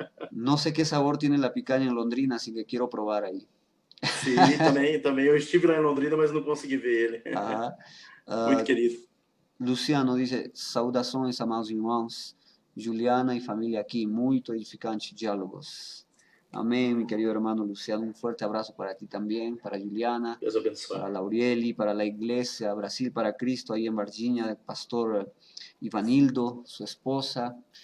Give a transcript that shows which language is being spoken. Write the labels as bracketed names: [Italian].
[Spanish] No sé qué sabor tiene la picaña en Londrina, así que quiero probar ahí. [Portuguese] Sim, também. Eu estive lá em Londrina, mas não consegui ver ele. Muito querido. [Spanish] Luciano dice, [Portuguese] saudações, amados irmãos. [Spanish] Juliana y familia aquí, muy edificantes diálogos. Amén, mi querido hermano Luciano. Un fuerte abrazo para ti también, para Juliana, para Laurieli, para la iglesia, Brasil para Cristo, ahí en Varginha, el pastor Ivanildo, su esposa.